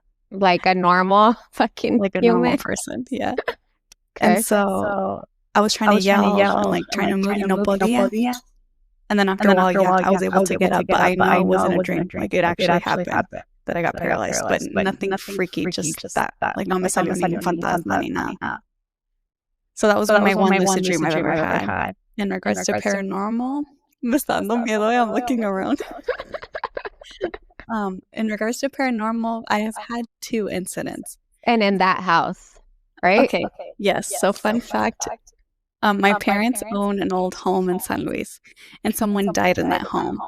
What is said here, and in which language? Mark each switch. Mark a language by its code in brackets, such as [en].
[en] Like a normal fucking normal person, yeah. Okay. And so I was trying to yell and like trying to move, [es] no podía. [en] And then after a while, I was able to get up, but I know it wasn't a dream. Like it actually happened that I got paralyzed, but nothing freaky, just that. [es] Like no me salió ningún fantasma ni nada. [en] So that was my one lucid dream I've ever had. In regards to paranormal, [es] me está dando miedo, [en] I'm looking around. In regards to paranormal, I have had 2 incidents. And in that house, right? Okay. Yes. So fun fact, my parents own an old home in San Luis, and someone died in that home.